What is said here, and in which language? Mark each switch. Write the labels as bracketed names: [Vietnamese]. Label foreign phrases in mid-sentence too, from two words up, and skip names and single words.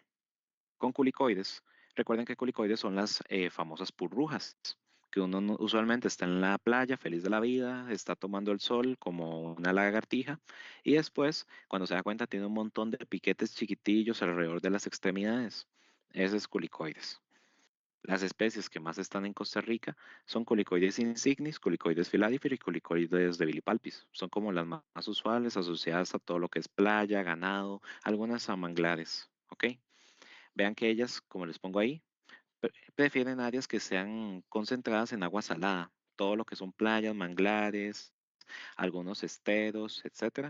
[Spanish] Con culicoides, recuerden que culicoides son las famosas purrujas, que uno usualmente está en la playa feliz de la vida, está tomando el sol como una lagartija y después, cuando se da cuenta, tiene un montón de piquetes chiquitillos alrededor de las extremidades. Ese es culicoides. Las especies que más están en Costa Rica son Culicoides insignis, Culicoides filadifera y Culicoides debilipalpis. Son como las más usuales asociadas a todo lo que es playa, ganado, algunas a manglares. ¿Ok? Vean que ellas, como les pongo ahí, prefieren áreas que sean concentradas en agua salada. Todo lo que son playas, manglares, algunos esteros, etcétera.